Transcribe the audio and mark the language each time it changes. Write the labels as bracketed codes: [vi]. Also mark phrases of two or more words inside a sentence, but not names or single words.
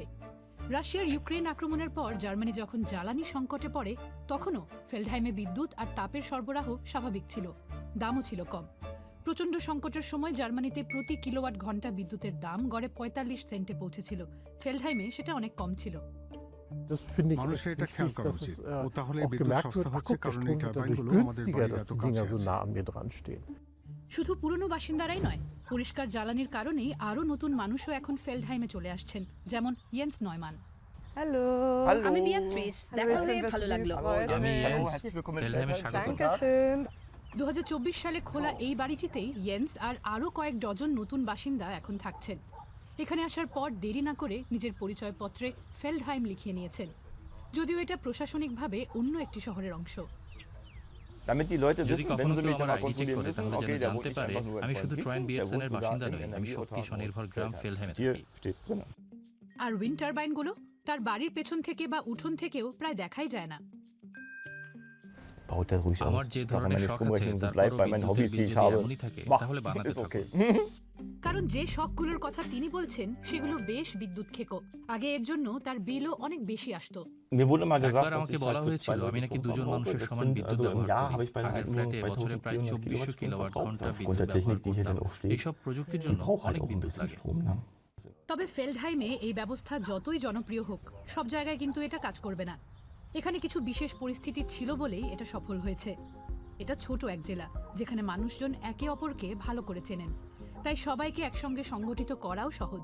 [bn] রাশিয়ার ইউক্রেন আক্রমণের পর জার্মানি যখন জ্বালানি সংকটে পড়ে, তখনও ফেল্ডহাইমে বিদ্যুৎ আর তাপের সরবরাহ স্বাভাবিক ছিল, দামও ছিল কম। প্রচণ্ড সংকটের সময় জার্মানিতে প্রতি কিলোওয়াট ঘন্টা বিদ্যুতের দাম গড়ে 45 সেন্টে পৌঁছেছিল। ফেল্ডহাইমে সেটা অনেক কম ছিল। [de] Das finde ich [bn] মানুষের [de] echt [bn] এটা খেয়াল [de] wichtig, [bn] করা [de] dass [bn] উচিত। [de] es [bn] ও তাহলে [de] auch [bn] বিদ্যুৎ [de] gemerkt [bn] সস্তা [de] wird, ach [bn] হচ্ছে, [de] guck, der [bn] কারণ এই [de] Strom wird dadurch [bn] টারবাইনগুলো আমাদের [de] günstiger, [bn] বাড়ির [de] dass [bn] এত [de] die [bn] কাছে [de] Dinger so [bn] আছে। [de] nah an mir dran stehen. [bn] শুধু পুরনো বাসিন্দারাই নয়, পরিষ্কার জ্বালানির কারণেই আরও নতুন মানুষও এখন ফেল্ডহাইমে চলে আসছেন, যেমন ইয়েন্স নয়মান। হ্যালো। আমি বিয়াত্রিস, দেখা হয়ে ভালো লাগলো। আমি ইয়েন্স, ফেল্ডহাইমে স্বাগতম। [de] Dankeschön. [bn] 2024 সালে খোলা এই বাড়িটিতেই ইয়েন্স আর আরও কয়েক ডজন নতুন বাসিন্দা এখন থাকছেন। এখানে আসার পর দেরি না করে নিজের পরিচয়পত্রে ফেল্ডহাইম লিখিয়ে নিয়েছেন, যদিও এটা প্রশাসনিকভাবে অন্য একটি শহরের অংশ। [de] Damit die Leute [bn] যদি [de] wissen, wenn [bn] কখনো [de] sie [bn] কেউ [de] mich dann [bn] আমার [de] mal [en] ID check [de] kontrollieren [bn] করে, [de] müssen, [bn] তাহলে [de] okay, [bn] যেন [de] der wohnt [bn] জানতে [de] nicht [bn] পারে [de] einfach nur in [bn] আমি শুধু [de] Treuenkiez, [bn] ট্রয়েন [de] der [bn] বিয়েটসেনের [de] wohnt sogar [bn] বাসিন্দা [de] in [bn] নই, [de] den [bn] আমি [de] Energieautarken [bn] শক্তি স্বনির্ভর গ্রাম [de] Feldheim. [bn] ফেলহেমে [de] Hier [bn] থাকি। [de] steht's drin. [bn] আর উইন্ড টারবাইনগুলো তার বাড়ির পেছন থেকে বা উঠোন থেকেও প্রায় দেখাই যায় না। [de] Baut der ruhig [bn] আমার [de] aus. [bn] যে [de] Sag mal, [bn] ধরনের [de] meine [bn] শখ আছে [de] Stromrechnung so [bn] তারপরও [de] bleibt bei meinen [bn] বিদ্যুতের [de] Hobbys, [bn] বিল [de] die ich [bn] যদি [de] habe. [bn] এমনই থাকে, [de] Mach, [bn] তাহলে বানাতে [de] ist [bn] থাকো। [de] okay. [bn] কারণ যে শখগুলোর কথা তিনি বলছেন সেগুলো বেশ বিদ্যুৎ খেকো। আগে এর জন্য তার বিলও অনেক বেশি আসতো। [de] Mir wurde mal gesagt, [bn] একবার [de] dass [bn] আমাকে [de] ich [bn] বলা [de] halt für [bn] হয়েছিল [de] 2 [bn] আমি নাকি [de] Leute [bn] দুজন [de] Strom [bn] মানুষের [de] brauche. [bn] সমান [de] Das [bn] বিদ্যুৎ [de] sind, also im [bn] ব্যবহার [de] Jahr habe [bn] করি। [de] ich bei [bn] আগের [de] nur [bn] ফ্ল্যাটে বছরে প্রায় [de] 2400 [bn] 2400 কিলোওয়াট ঘন্টা [de] aufgrund [bn] বিদ্যুৎ [de] der [bn] ব্যবহার [de] Technik, die hier [bn] করতাম। [de] dann auch steht. [bn] এইসব প্রযুক্তির [de] Die [bn] জন্য [de] braucht halt [bn] অনেক [de] auch ein [bn] বিদ্যুৎ [de] bisschen [bn] লাগে। [de] Strom. Ne? [bn] তবে ফেল্ডহাইমে এই ব্যবস্থা যতই জনপ্রিয় হোক, সব জায়গায় কিন্তু এটা কাজ করবে না। এখানে কিছু বিশেষ পরিস্থিতি ছিল বলেই এটা সফল হয়েছে। এটা ছোট এক জেলা, যেখানে মানুষজন একে অপরকে ভালো করে চেনেন, তাই সবাইকে একসঙ্গে সংগঠিত করাও সহজ।